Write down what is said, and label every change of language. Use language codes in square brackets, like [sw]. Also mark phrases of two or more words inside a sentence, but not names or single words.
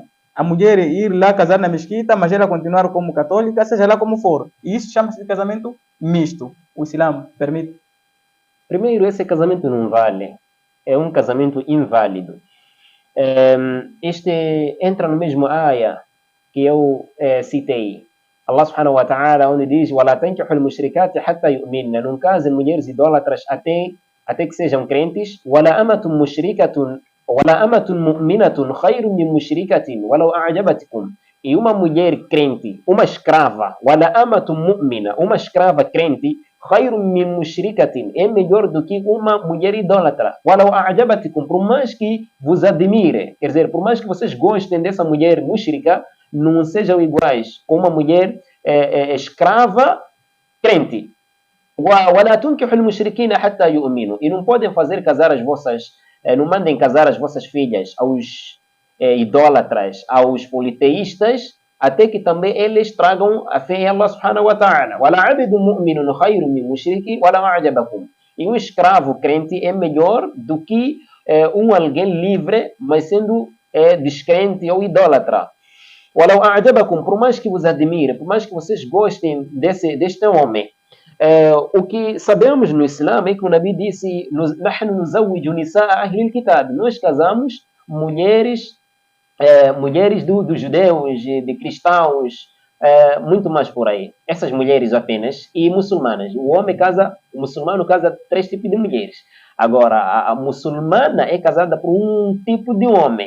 [pt] A mulher ir lá casar na mesquita, mas ela continuar como católica, seja lá como for. E isso chama-se de casamento misto. O Islã permite. Primeiro, esse casamento não vale. É um casamento inválido. Este entra no mesmo aya que eu citei. [ar] الله سبحانه وتعالى, [pt] onde diz: [ar] وَلَا تَنْكِحُوا الْمُشْرِكَاتِ حَتَّى يُؤْمِنَّ. [pt] Não casem mulheres idólatras até que sejam crentes. [ar] وَلَا أَمَةٌ مُشْرِكَةٌ وَلَا أَمَةٌ مُؤْمِنَةٌ خَيْرٌ مِّن مُشْرِكَةٍ وَلَوْ أَعْجَبَتْكُمْ. [pt] E uma mulher crente, uma escrava, [ar] وَلَا أَمَةٌ مُؤْمِنَةٌ, [pt] uma escrava crente, [ar] خَيْرٌ مِّن مُشْرِكَةٍ, [pt] é melhor do que uma mulher idólatra. [ar] وَلَوْ أَعْجَبَتْكُمْ, [pt] por mais que vos admire, quer dizer, por mais que vocês gostem dessa mulher mushrika, não sejam iguais com uma mulher escrava crente. [ar] وَلَا تُنْكِحُوا الْمُشْرِكِينَ حَتَّى يُؤْمِنُوا. [pt] E não podem fazer casar as vossas, não mandem casar as vossas filhas aos idólatras, aos politeístas, até que também eles tragam a fé em [ar] الله سبحانه وتعالى. وَلَا عَبِدٌ مُؤْمِنٌ خَيْرٌ مِّن مُشْرِكٍ وَلَوْ أَعْجَبَكُمْ. [pt] E um escravo crente é melhor do que alguém livre, mas sendo descrente ou idólatra. [ar] وَلَوْ أَعْجَبَكُمْ, [pt] por mais que vos admire, por mais que vocês gostem deste homem. O que sabemos no Islã é que o Nabi disse: [ar] نحن نزوج نساء أهل الكتاب. [pt] Nós casamos mulheres dos judeus, de cristãos, muito mais por aí. Essas mulheres apenas, e muçulmanas. O muçulmano casa 3 tipos de mulheres. Agora, a muçulmana é casada por um tipo de homem.